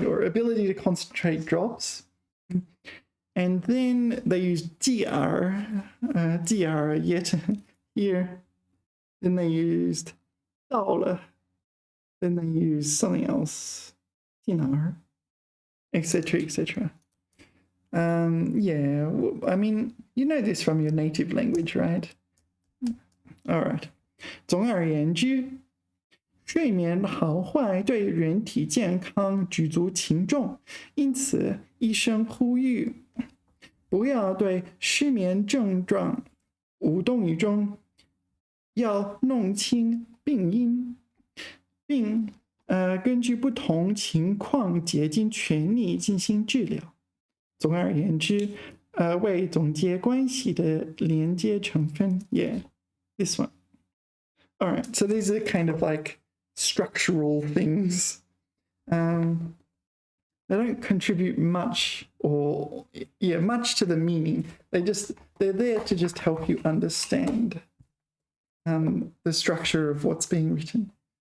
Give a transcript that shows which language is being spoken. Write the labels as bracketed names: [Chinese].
[English] Your ability to concentrate drops. And then they use GR yet here. Then they used 到了. Then they used something else. 进而.Etc. etc. Yeah, I mean, you know this from your native language, right? All right. [Chinese] 总而言之，睡眠好坏对人体健康举足轻重，因此医生呼吁不要对失眠症状无动于衷，要弄清病因，并根据不同情况竭尽全力进行治疗。总而言之，为总结关系的连接成分 ， [English] yeah, this one. All right, so these are kind of like structural things. They don't contribute much much to the meaning. They're there to just help you understand the structure of what's being written.